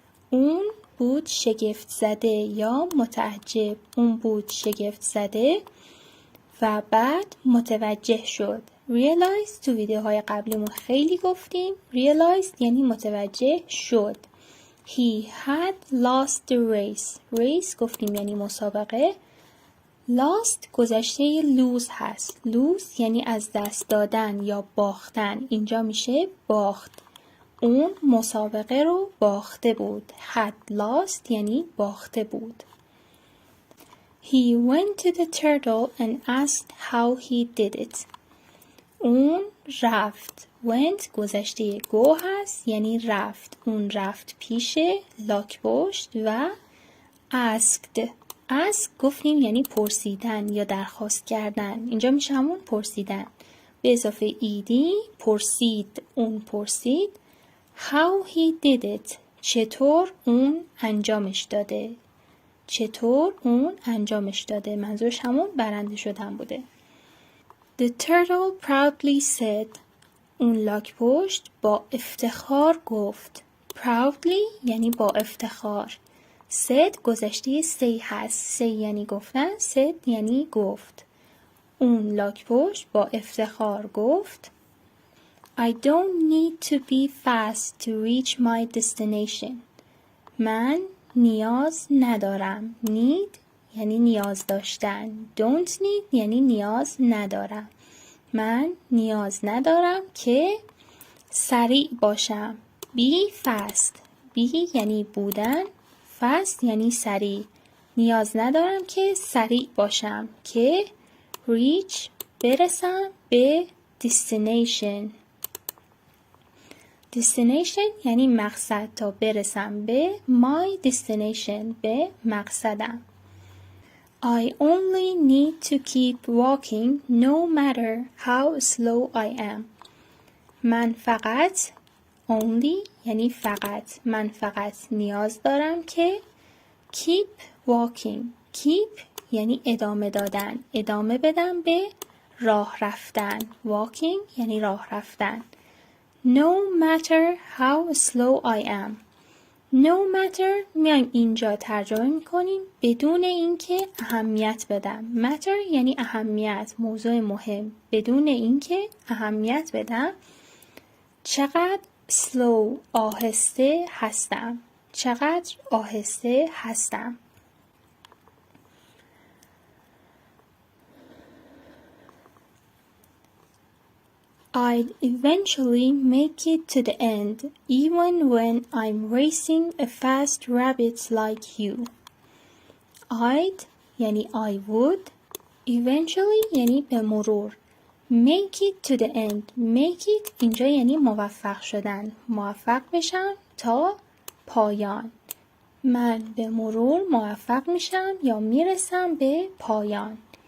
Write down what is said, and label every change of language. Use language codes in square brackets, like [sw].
[fa] اون بود شگفت زده یا متعجب اون بود شگفت زده و بعد متوجه شد realize تو ویدیوهای قبلیمون خیلی گفتیم realized یعنی متوجه شد [en] He had lost the race [fa] گفتیم یعنی مسابقه lost گذشته lose هست lose یعنی از دست دادن یا باختن اینجا میشه باخت اون مسابقه رو باخته بود [en] had lost [fa] یعنی باخته بود [en] He went to the turtle and asked how he did it. [fa] اون رفت. went گذشته go هست یعنی رفت. اون رفت پیش لاک‌پشت و asked. ask گفتیم یعنی پرسیدن یا درخواست کردن. اینجا میشه همون پرسیدن. به اضافه ایدی پرسید. اون پرسید. How he did it. چطور اون انجامش داده. چطور اون انجامش داده. منظورش همون برنده شدن بوده. [en] The turtle proudly said. [fa] اون لاک‌پشت با افتخار گفت. Proudly یعنی با افتخار. said گذشته say هست. say یعنی گفتن. said یعنی گفت. اون لاک‌پشت با افتخار گفت [en] I don't need to be fast to reach my destination. [fa] من نیاز ندارم. need یعنی نیاز داشتن. don't need یعنی نیاز ندارم. من نیاز ندارم که سریع باشم. [en] be fast. [fa] be یعنی بودن. fast یعنی سریع. نیاز ندارم که سریع باشم که reach برسم به destination. destination یعنی مقصد. تا برسم به [en] my destination [fa] به مقصدم. [en] I only need to keep walking no matter how slow I am. [fa] من فقط only یعنی فقط. من فقط نیاز دارم که [en] keep walking. [fa] keep یعنی ادامه دادن. ادامه بدم به راه رفتن. walking یعنی راه رفتن. [en] No matter how slow I am. No matter [fa] میایم اینجا ترجمه میکنیم بدون اینکه اهمیت بدم. matter یعنی اهمیت. موضوع مهم. بدون اینکه اهمیت بدم. چقدر slow آهسته هستم. چقدر آهسته هستم. [en] I'd eventually make it to the end, even when I'm racing a fast rabbit like you. I'd یعنی I would. [fa] Eventually یعنی به مرور. [en] Make it to the end. Make it [fa] اینجا یعنی موفق شدن. موفق بشم تا پایان. من به مرور موفق میشم یا میرسم به پایان.